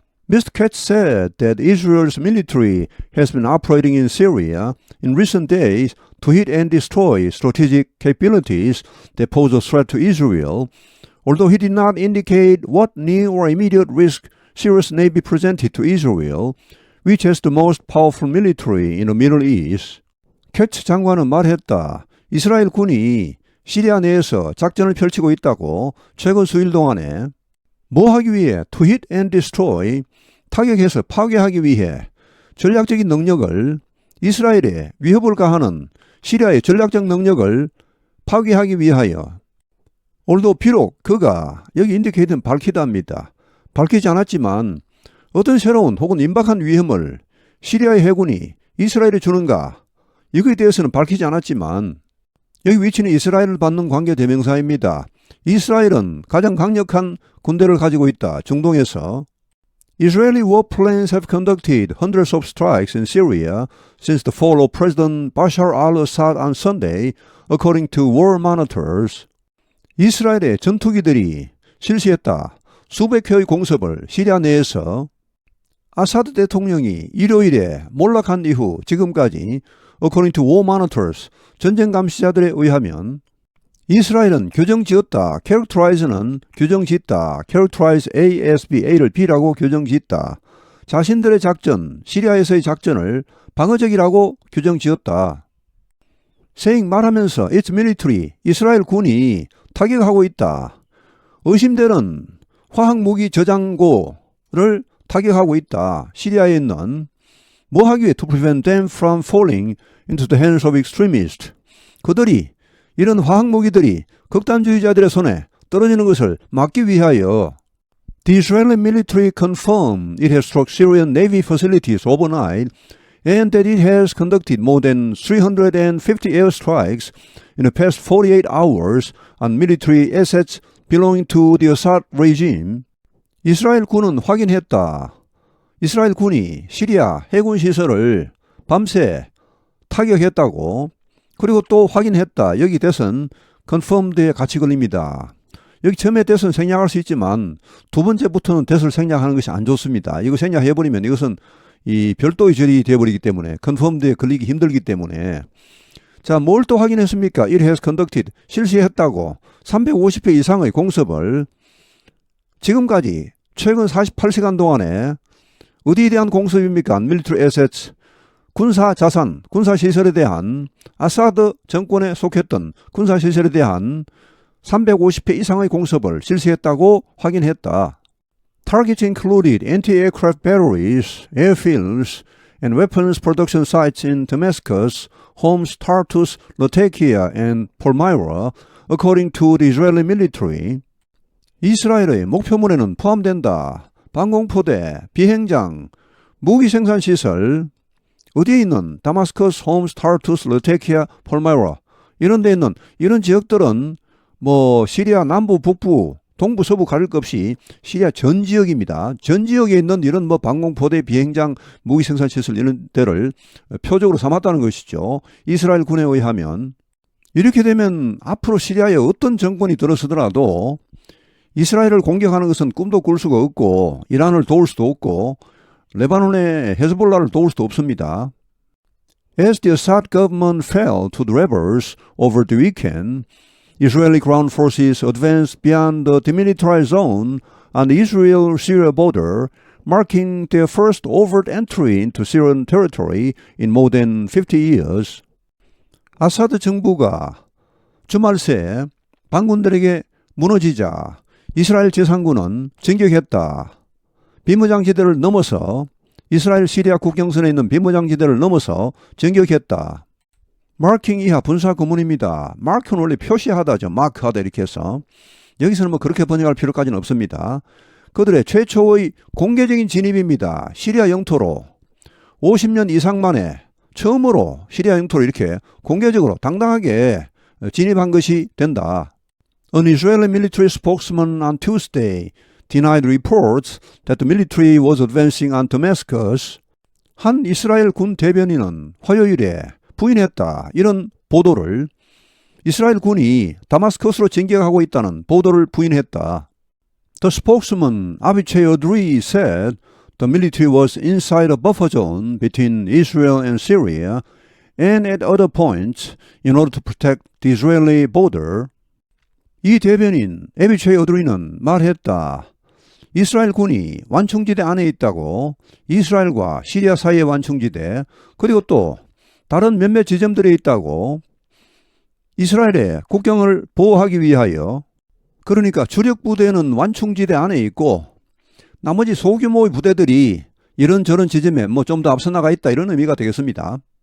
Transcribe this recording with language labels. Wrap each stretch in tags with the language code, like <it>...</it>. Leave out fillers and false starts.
<en>Mr. Katz said that Israel's military has been operating in Syria in recent days to hit and destroy strategic capabilities that pose a threat to Israel, although he did not indicate what near or immediate risk Syria's navy presented to Israel, which has the most powerful military in the Middle East.</en> <ko>캐츠 장관은 말했다. 이스라엘 군이 시리아 내에서 작전을 펼치고 있다고 최근 수일 동안에 뭐 하기 위해</ko> <en>to hit and destroy,</en> <ko>타격해서 파괴하기 위해 전략적인 능력을 이스라엘에 위협을 가하는 시리아의 전략적 능력을 파괴하기 위하여 although 비록 그가 여기 인디케이트는 밝히다입니다. 밝히지 않았지만 어떤 새로운 혹은 임박한 위험을 시리아의 해군이 이스라엘에 주는가 이거에 대해서는 밝히지 않았지만 여기 위치는 이스라엘을 받는 관계 대명사입니다. 이스라엘은 가장 강력한 군대를 가지고 있다. 중동에서</ko> <en>Israeli warplanes have conducted hundreds of strikes in Syria since the fall of President Bashar al-Assad on Sunday, according to war monitors.</en> <ko>이스라엘의 전투기들이 실시했다. 수백 회의 공습을 시리아 내에서 아사드 대통령이 일요일에 몰락한 이후 지금까지</ko> <en>according to war monitors,</en> <ko>전쟁 감시자들에 의하면 이스라엘은 교정지었다. characterize는 교정짓다. characterize A-S-B, A를 B라고 교정짓다. 자신들의 작전, 시리아에서의 작전을 방어적이라고 교정지었다. saying 말하면서</ko> <en>its military,</en> <ko>이스라엘 군이 타격하고 있다. 의심되는 화학무기 저장고를 타격하고 있다. 시리아에 있는 뭐 하기 위해</ko> <en>to prevent them from falling into the hands of extremists.</en> <ko>그들이 이런 화학무기들이 극단주의자들의 손에 떨어지는 것을 막기 위하여</ko> <en>The Israeli military confirmed it has struck Syrian Navy facilities overnight and that it has conducted more than 350 airstrikes in the past 48 hours on military assets belonging to the Assad regime.</en> <ko>이스라엘 군은 확인했다. 이스라엘 군이 시리아 해군 시설을 밤새 타격했다고. 그리고 또 확인했다. 여기 대선 confirmed에 같이 걸립니다. 여기 처음에 대선 생략할 수 있지만 두 번째부터는 대선을 생략하는 것이 안 좋습니다. 이거 생략해버리면 이것은 이 별도의 절이 되어버리기 때문에 confirmed에 걸리기 힘들기 때문에 자, 뭘 또 확인했습니까?</ko> <en>It has conducted,</en> <ko>실시했다고 350회 이상의 공습을 지금까지 최근 48시간 동안에 어디에 대한 공습입니까?</ko> <en>Military assets,</en> <ko>군사 자산, 군사 시설에 대한 아사드 정권에 속했던 군사 시설에 대한 350회 이상의 공습을 실시했다고 확인했다.</ko> <en>Targets included anti-aircraft batteries, airfields, and weapons production sites in Damascus, Homs, Tartus, Latakia, and Palmyra, according to the Israeli military.</en> <ko>이스라엘의 목표물에는 포함된다. 방공포대, 비행장, 무기 생산 시설, 어디에 있는 다마스커스, 홈스, 타르투스, 러테키아, 폴마이라 이런 데 있는 이런 지역들은 뭐 시리아 남부, 북부, 동부, 서부 가릴 것 없이 시리아 전 지역입니다. 전 지역에 있는 이런 뭐 방공포대, 비행장, 무기 생산 시설 이런 데를 표적으로 삼았다는 것이죠. 이스라엘 군에 의하면 이렇게 되면 앞으로 시리아에 어떤 정권이 들어서더라도 이스라엘을 공격하는 것은 꿈도 꿀 수가 없고 이란을 도울 수도 없고 레바논의 헤즈볼라를 도울 수도 없습니다.</ko> <en>As the Assad government fell to the rebels over the weekend, Israeli ground forces advanced beyond the demilitarized zone on the Israel-Syria border, marking their first overt entry into Syrian territory in more than 50 years.</en> <ko>아사드 정부가 주말 새 반군들에게 무너지자 이스라엘 지상군은 진격했다. 비무장지대를 넘어서 이스라엘 시리아 국경선에 있는 비무장지대를 넘어서 진격했다. 마킹 이하 분사 구문입니다. 마크는 원래 표시하다죠. 마크하다 이렇게 해서. 여기서는 뭐 그렇게 번역할 필요까지는 없습니다. 그들의 최초의 공개적인 진입입니다. 시리아 영토로 50년 이상 만에 처음으로 시리아 영토로 이렇게 공개적으로 당당하게 진입한 것이 된다.</ko> <en>An Israeli military spokesman on Tuesday denied reports that the military was advancing on Damascus.</en> <ko>한 이스라엘 군 대변인은 화요일에 부인했다. 이런 보도를 이스라엘 군이 다마스커스로 진격하고 있다는 보도를 부인했다.</ko> <en>The spokesman Avichai Adri said the military was inside a buffer zone between Israel and Syria and at other points in order to protect the Israeli border.</en> <ko>이 대변인 에비체이 어드리는 말했다. 이스라엘 군이 완충지대 안에 있다고 이스라엘과 시리아 사이의 완충지대 그리고 또 다른 몇몇 지점들에 있다고 이스라엘의 국경을 보호하기 위하여 그러니까 주력 부대는 완충지대 안에 있고 나머지 소규모의 부대들이 이런저런 지점에 뭐 좀 더 앞서 나가 있다 이런 의미가 되겠습니다.</ko>